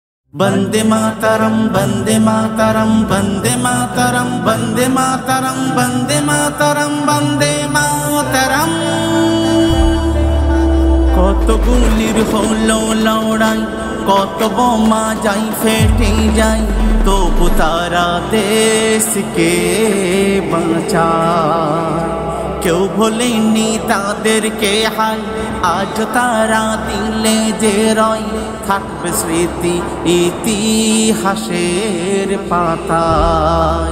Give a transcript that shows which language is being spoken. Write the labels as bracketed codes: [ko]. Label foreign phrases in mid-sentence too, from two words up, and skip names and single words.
[sa] वंदे मातरम वंदे मातरम वंदे मातरम वंदे मातरम वंदे मातरम वंदे मातरम। [bn] কত গুলির হলো লড়াই, কত বোমা যাই ফেটে যায়, তবু তারা দেশকে বাঁচায়। কেউ ভোলেনি তাদেরকে হাই, আজ তারা দিলে যে রয়, থাকবে স্মৃতি ইতিহাসের পাতায়।